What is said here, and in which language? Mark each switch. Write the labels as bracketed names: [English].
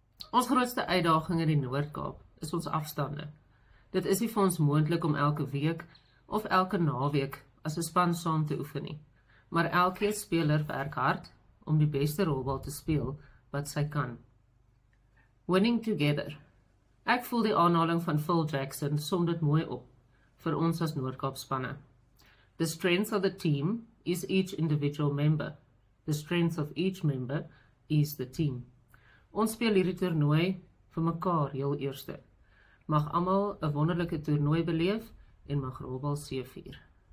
[Afrikaans] Ons grootste uitdaging in die Noord-Kaap is ons afstande. Dit is nie vir ons moontlik om elke week of elke naweek as 'n span saam te oefen nie, maar elke speler werk hard om die beste rolbal te speel wat sy kan. [English] Winning together. [Afrikaans] Ek voel die aanhaling van Phil Jackson som dit mooi op vir ons as Noord-Kaap spanne. [English] The strength of the team is each individual member. The strength of each member is the team. [Afrikaans] Ons speel hierdie toernooi vir mekaar heel eerste. Mag almal 'n wonderlike toernooi beleef en mag rolbal seëvier.